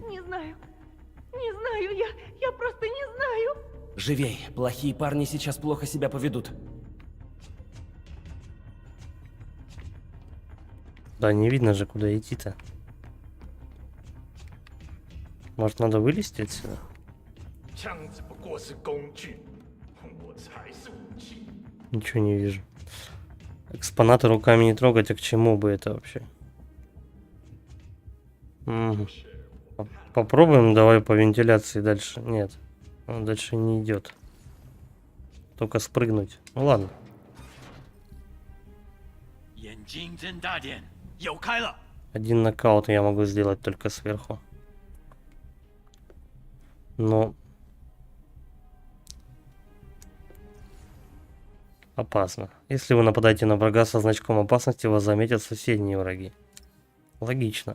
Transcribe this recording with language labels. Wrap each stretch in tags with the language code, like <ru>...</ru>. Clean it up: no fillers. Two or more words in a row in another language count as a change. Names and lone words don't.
<ru>Не знаю. Не знаю, я просто не знаю. Живей, плохие парни сейчас плохо себя поведут. Да, не видно же, куда идти-то. Может, надо вылезти отсюда?</ru> <zh>枪只不过是工具，我才是武器。</zh> <ru>Ничего не вижу. Экспонаты руками не трогать, а к чему бы это вообще? Попробуем, давай по вентиляции дальше. Нет, он дальше не идет. Только спрыгнуть. Ну ладно.</ru> <zh>眼睛睁大点，有开了。</zh> <ru>Один нокаут я могу сделать только сверху. Но... Опасно. Если вы нападаете на врага со значком опасности, вас заметят соседние враги. Логично.</ru>